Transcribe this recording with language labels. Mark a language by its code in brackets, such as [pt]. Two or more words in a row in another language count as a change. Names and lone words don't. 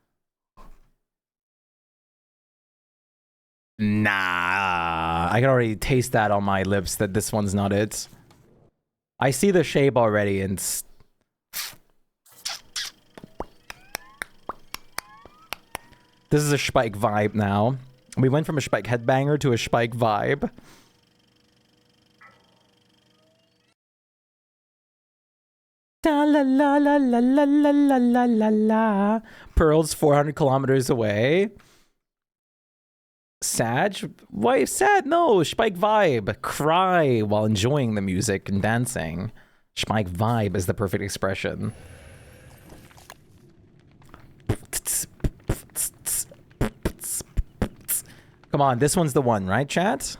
[en] Nah. I can already taste that on my lips that this one's not it. I see the shape already and... This is a Shpyke vibe now. We went from a Shpyke headbanger to a Shpyke vibe. Da la la la la la la la la la la. Pearl's 400 kilometers away. Sag? Why sad? No, Shpyke vibe. Cry while enjoying the music and dancing. Shpyke vibe is the perfect expression. Come on, this one's the one, right, chat?